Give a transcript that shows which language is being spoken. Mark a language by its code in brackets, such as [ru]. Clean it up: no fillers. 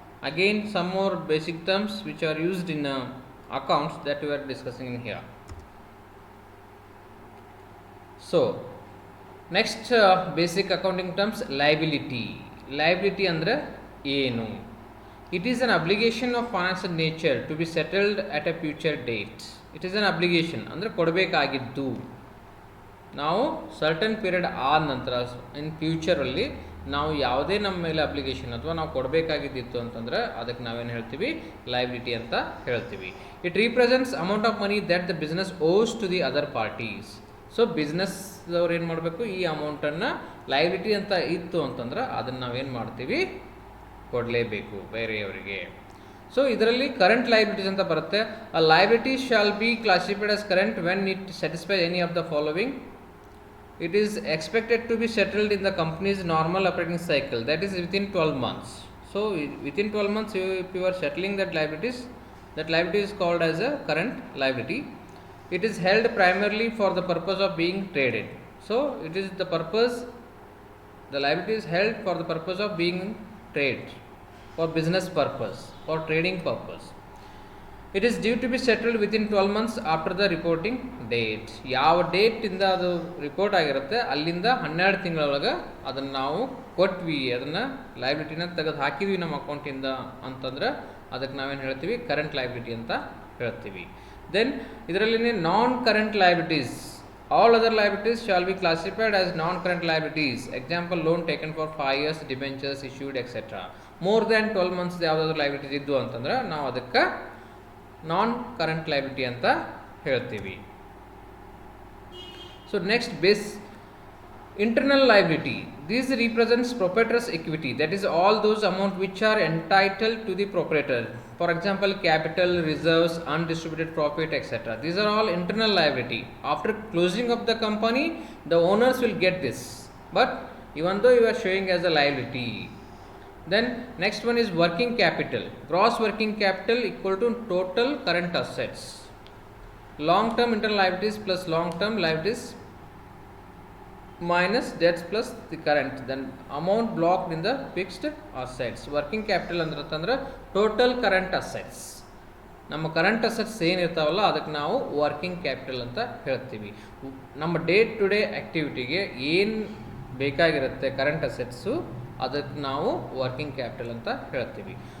[en] Again, some more basic terms which are used in accounts that we are discussing in here. So, next basic accounting terms, liability. Liability [kn] andre ಏನು? [en] It is an obligation of financial nature to be settled at a future date. It is an obligation [kn] ಅಂದರೆ ಕೊಡಬೇಕಾಗಿದ್ದು ನಾವು certain period ಆದ ನಂತರ ಇನ್ ಫ್ಯೂಚರಲ್ಲಿ ನಾವು ಯಾವುದೇ ನಮ್ಮ ಮೇಲೆ application ಅಥವಾ ನಾವು ಕೊಡಬೇಕಾಗಿದ್ದಿತ್ತು ಅಂತಂದರೆ ಅದಕ್ಕೆ ನಾವೇನು ಹೇಳ್ತೀವಿ, ಲೈಬಿಲಿಟಿ ಅಂತ ಹೇಳ್ತೀವಿ. [en] It represents amount of money that the business owes to the other parties. [kn] So ಬಿಸ್ನೆಸ್ದವ್ರು ಏನು ಮಾಡಬೇಕು, ಈ ಅಮೌಂಟನ್ನು ಲೈಬಿಲಿಟಿ ಅಂತ ಇತ್ತು ಅಂತಂದ್ರೆ ಅದನ್ನು ನಾವೇನು ಮಾಡ್ತೀವಿ, ಕೊಡಲೇಬೇಕು ಬೇರೆಯವರಿಗೆ. ಸೊ ಇದರಲ್ಲಿ ಕರೆಂಟ್ ಲೈಬಿಲಿಟೀಸ್ ಅಂತ ಬರುತ್ತೆ. [en] A liability shall be classified as current when it satisfy any of the following. It is expected to be settled in the company's normal operating cycle, that is within 12 months. So within 12 months, if you are settling that liability is called as a current liability. It is held primarily for the purpose of being traded. So it is the purpose, the liability is held for the purpose of being trade, for business purpose, for trading purpose. It is due to be settled within 12 months after the reporting date. [kn] ಯಾವ ಡೇಟಿಂದ ಅದು report ಆಗಿರುತ್ತೆ ಅಲ್ಲಿಂದ 12 ತಿಂಗಳೊಳಗೆ ಅದನ್ನು ನಾವು ಕೊಟ್ವಿ, ಅದನ್ನು ಲೈಬಿಲಿಟಿನ ತೆಗೆದು ಹಾಕಿದ್ವಿ ನಮ್ಮ ಅಕೌಂಟಿಂದ ಅಂತಂದ್ರೆ ಅದಕ್ಕೆ ನಾವೇನು ಹೇಳ್ತೀವಿ, ಕರೆಂಟ್ ಲೈಬಿಲಿಟಿ ಅಂತ ಹೇಳ್ತೀವಿ. [en] then [kn] ಇದರಲ್ಲಿ [en] Non current liabilities, all other liabilities shall be classified as non current liabilities. Example, loan taken for 5 years, debentures issued etcetera. More than 12 months [kn] ಯಾವುದಾದ್ರು ಲೈಬಿಲಿಟೀಸ್ ಇದ್ದು ಅಂತಂದ್ರೆ ನಾವು ಅದಕ್ಕೆ ನಾನ್ ಕರೆಂಟ್ ಲೈಬಿಲಿಟಿ ಅಂತ ಹೇಳ್ತೀವಿ. [en] So next base internal liability. This represents proprietors equity, that is all those amount which are entitled to the proprietor. For example, capital, reserves, undistributed profit, etc. These are all internal liability. After closing of the company, the owners will get this, but even though you are showing as a liability. Then next one is working capital. Gross working capital equal to total current assets. Long term internal liabilities plus long term liabilities minus debts plus the current, then amount blocked in the fixed assets. [kn] Working capital ಅಂದ್ರೆ total current assets. ನಮ್ಮ current assets ಏನಿರ್ತಾವಲ್ಲ ಅದಕ್ಕೆ ನಾವು working capital ಅಂತ ಹೇಳ್ತೀವಿ. ನಮ್ಮ day to day ಆ್ಯಕ್ಟಿವಿಟಿಗೆ ಏನು ಬೇಕಾಗಿರುತ್ತೆ current assets, ಅದಕ್ಕೆ ನಾವು ವರ್ಕಿಂಗ್ ಕ್ಯಾಪಿಟಲ್ ಅಂತ ಹೇಳ್ತೀವಿ.